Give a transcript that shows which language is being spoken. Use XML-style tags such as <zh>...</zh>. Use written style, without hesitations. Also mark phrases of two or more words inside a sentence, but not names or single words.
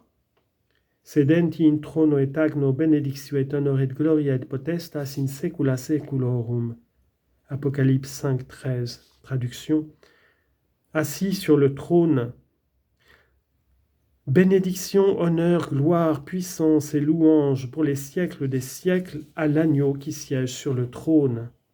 <la>Sedenti in trono et agno benedictio et honor et gloria et potestas in saecula saeculorum.</la> <fr>Apocalypse 5, 13. Traduction. Assis sur le trône, bénédiction, honneur, gloire, puissance et louange pour les siècles des siècles à l'agneau qui siège sur le trône.</fr>